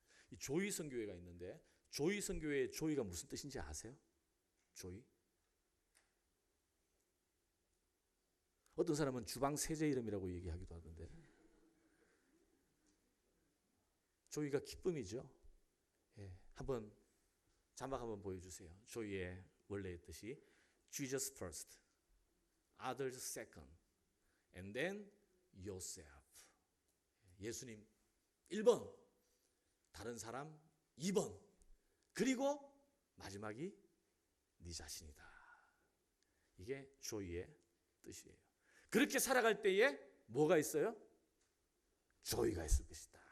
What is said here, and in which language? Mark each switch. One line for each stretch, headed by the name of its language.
Korean: 이 조이 선교회가 있는데 조이 선교회의 조이가 무슨 뜻인지 아세요? 조이? 어떤 사람은 주방 세제 이름이라고 얘기하기도 하던데 조이가 기쁨이죠. 예, 한번 자막 한번 보여주세요. 조이의 원래의 뜻이
English: Jesus first, others second, and then yourself.
Korean: 예수님 1번, 다른 사람 2번, 그리고 마지막이 네 자신이다. 이게 조이의 뜻이에요. 그렇게 살아갈 때에 뭐가 있어요? 조이가 있을 것이다.